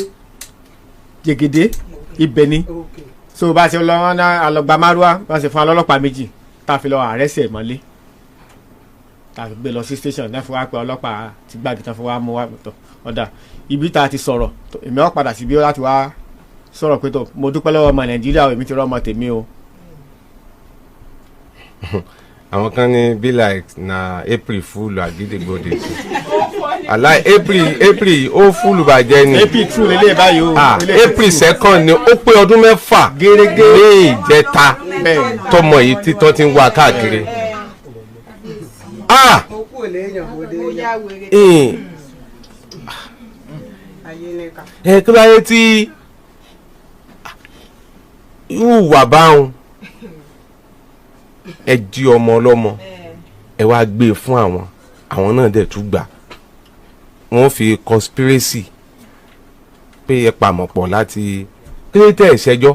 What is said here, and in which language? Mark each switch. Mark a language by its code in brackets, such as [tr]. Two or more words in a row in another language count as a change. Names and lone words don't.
[yo] Jẹgẹdẹ ibẹ̀ ni so bá a ṣe lọ wọn náà alọgbà márùá bá a ṣe fún alọ́lọ́pàá méjì tá a fi lọ àrẹ́sì ẹ̀ mọ́lé tá a fi gbé lọ sí station náà fi wá pé ọlọ́pàá ti gbàgbé tán fi wá mú wá tọ̀ ọ̀dà ibi tá a ti sọ̀rọ̀ èmi ọ̀ padà síbi láti wá sọ̀rọ̀ pé tó mo dúpẹ́ lọ́wọ́ ọmọ Nàìjíríà èmi ti rọ́ ọmọ tèmi o. àwọn kan ní [pcm] be like na April fool Agidigbo dey. [yo] aláì April ó fúlù bàjẹ́ ni April true lélẹ̀ báyìí o. April 2nd ni ó pé ọdún mẹ́fà gẹ́gẹ́ ní ìjẹta tọmọ yìí títọ́ ti ń wá káàkiri. Kí ló dé tí wà báwọn ẹ jí ọmọ ọlọ́mọ ẹ wá gbé e fún àwọn náà dẹ̀ tún gbà wọ́n fi conspiracy pé ẹ pamọ́ pọ̀ láti kí ló tẹ̀ ṣẹjọ́.